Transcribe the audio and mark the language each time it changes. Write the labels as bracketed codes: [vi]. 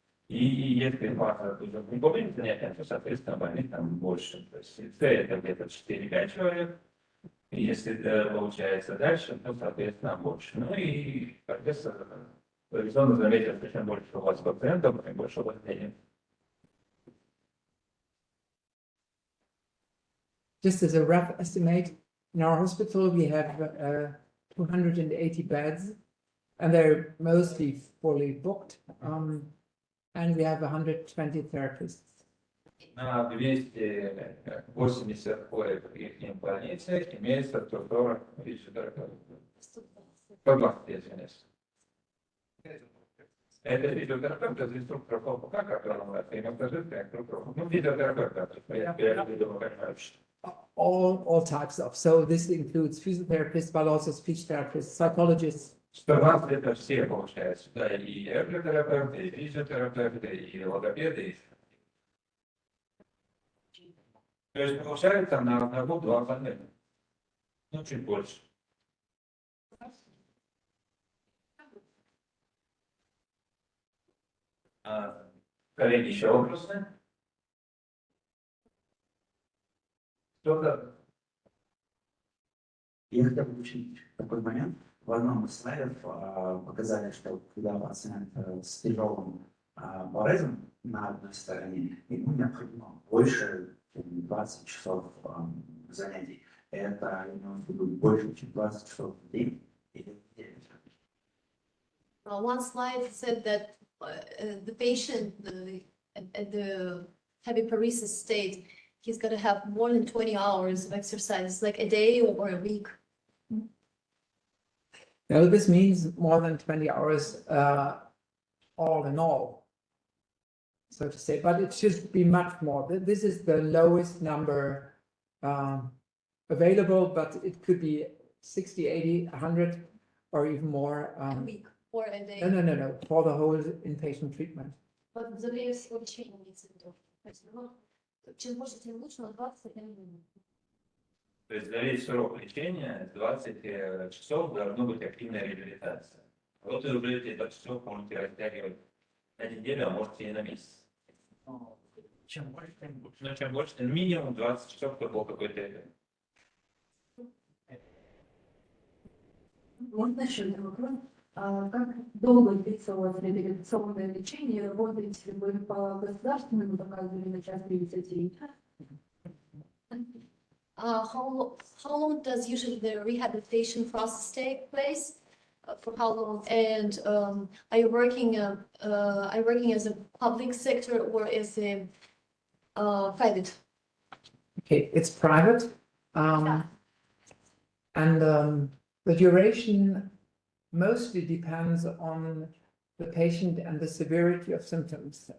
[ru] И если фаза уже групповым занятием, то, соответственно, больных там больше. То есть С это где-то 4-5 человек, Если получается дальше, то, соответственно, больше. Ну и профессор традиционно заметил, что чем больше у вас пациентов, тем больше у вас денег. [en] Just as a rough estimate, in our hospital we have 280 beds, and they're mostly fully booked, and we have 120 therapists. [ru] На 280 коек в их больнице имеется 140 физиотерапевтов. 120, извиняюсь. Это физиотерапевт, это инструктор ФОПК, который ну, физиотерапевт, я думаю, понимаешь. [en] All types of. So this includes physiotherapists, but also speech therapists, psychologists. [ru] 120 это все, получается. Да, и эрготерапевты, и физиотерапевты, и логопеды. То есть получается на одного 2 больных. Ну, чуть больше. Коллеги, еще вопросы? Кто-то? Я хотел бы уточнить такой момент. В одном из слайдов показали, что когда пациент с тяжелым болезнью на одной стороне, ему необходимо больше, чем 20 часов занятий. Это больше, чем 20 часов в день или в день. [en] One slide said that the patient at the heavy paresis state, he's got to have more than 20 hours of exercise, like a day or a week. Now, this means more than 20 hours all in all, so to say, but it should be much more. This is the lowest number available, but it could be 60, 80, 100, or even more. A week or a day. No, for the whole inpatient treatment. [ru] Вот за время всего лечения имеется в виду. Чем больше, тем лучше, но 20 минут. То есть за весь срок лечения 20 часов должна быть активная реабилитация. Вот вы будете это все можете растягивать на неделю, а можете и на месяц. Чем больше, тем больше. Но чем больше, тем минимум 20 часов, это был какой-то эффект. Можно еще один вопрос? Как долго длится у вас реабилитационное лечение? Работаете ли вы по государственному заказу или на частной инициативе? [en] How long does usually the rehabilitation process take place? For how long? And are you working as a public sector or as a private? Okay, it's private, and the duration mostly depends on the patient and the severity of symptoms.